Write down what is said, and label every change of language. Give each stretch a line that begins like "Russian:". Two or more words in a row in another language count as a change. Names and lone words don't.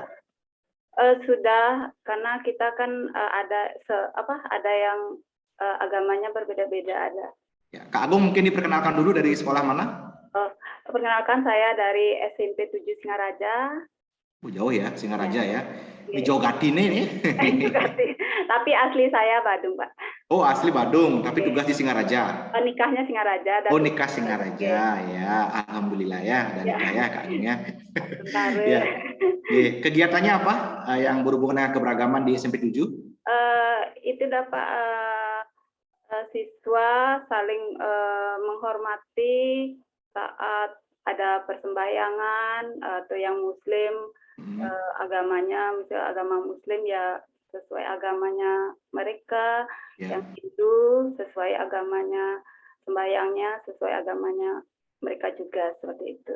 Indonesian: Sudah, karena kita kan ada yang agamanya berbeda-beda ada. Ya, Kak Agung mungkin diperkenalkan dulu dari sekolah mana? Perkenalkan, saya dari SMP 7 Singaraja. Jauh ya, Singaraja ya. Ini jauh Gatine nih. Tapi asli saya Badung, Pak. Oh, asli Badung, tapi tugas di Singaraja. Nikahnya Singaraja. Oh, nikah Singaraja ya. Alhamdulillah ya, dan nikah ya Kak Agung ya. Ya. Kegiatannya apa yang berhubungan dengan keberagaman di SMP 7? Itu dapat siswa saling menghormati saat ada persembahyangan atau yang Muslim agamanya, misalnya agama Muslim ya sesuai agamanya mereka, yang Hindu sesuai agamanya, sembahyangnya sesuai agamanya mereka juga, seperti itu.